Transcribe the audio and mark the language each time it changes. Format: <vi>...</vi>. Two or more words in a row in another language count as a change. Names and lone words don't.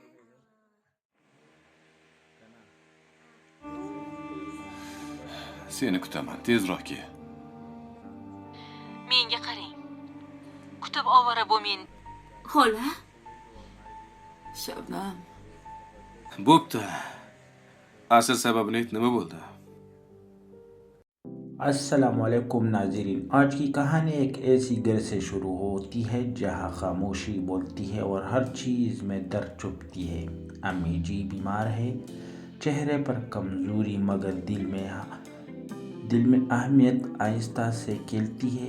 <uz>Seni kutaman, tezroq kel. Menga qarang. Kutib ovora bo'lmang. Xola, Shabnam. Bo'pti. Asl sababini ayt, nima bo'ldi?</uz> <hi>अस्सलामुअलैकुम नाज़रीन, आज की कहानी एक ऐसी घर से शुरू होती है जहाँ खामोशी बोलती है और हर चीज़ में दर्द छुपती है। अम्मी जी बीमार है, चेहरे पर कमज़ोरी मगर दिल में अहमियत आहिस्ता से खिलती है।</hi>